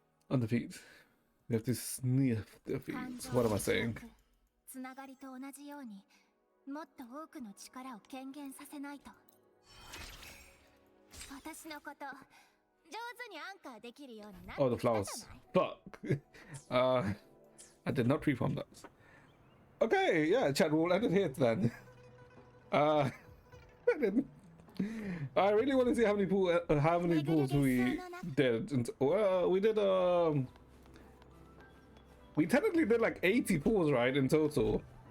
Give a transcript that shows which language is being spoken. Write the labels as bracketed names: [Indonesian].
[English] On the feet. We have to sniff their feet. What am I saying? [Japanese] つながりと同じようにもっと多くの力を権限させないと。私のこと上手にアンカーできるようになって [English] Oh, the flowers. Fuck. I did not reform that. Okay, yeah, chat, we'll end it here then. I really want to see how many pools we did. And, well, we did we technically did like 80 pools, right, in total.